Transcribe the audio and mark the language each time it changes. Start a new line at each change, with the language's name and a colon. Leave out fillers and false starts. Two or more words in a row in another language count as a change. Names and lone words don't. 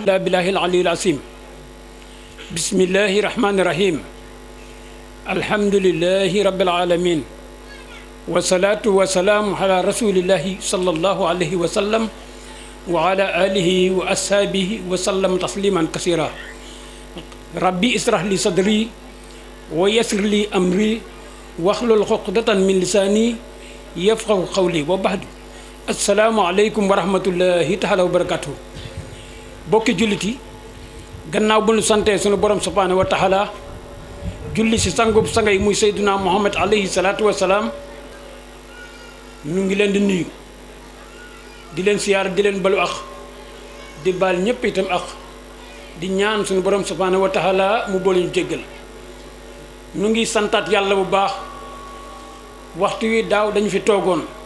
Arabic: بالله العلي العظيم بسم الله الرحمن الرحيم الحمد لله رب العالمين والصلاة والسلام على رسول الله صلى الله عليه وسلم وعلى آله وأصحابه وسلم تسليما كثيرا ربي اشرح لي صدري ويسر لي أمري واحلل عقدة من لساني يفقهوا قولي وبعد السلام عليكم ورحمة الله تعالى وبركاته
Wolof: bokki julliti gannaaw bu ñu santee sunu borom
Arabic: سبحانه وتعالى
Wolof: julli si sangub sangay muy Seydina Muhammad
Arabic: عليه الصلاة والسلام
Wolof: ñu ngi leen di nuyu di leen siyaar di leen balu ax di baal ñëpp itam ax di ñaan sunu borom
Arabic: سبحانه وتعالى
Wolof: mu boole ñu jéggal ñu ngi santaat yàlla bu baax waxtu wi daaw dañu fi toogoon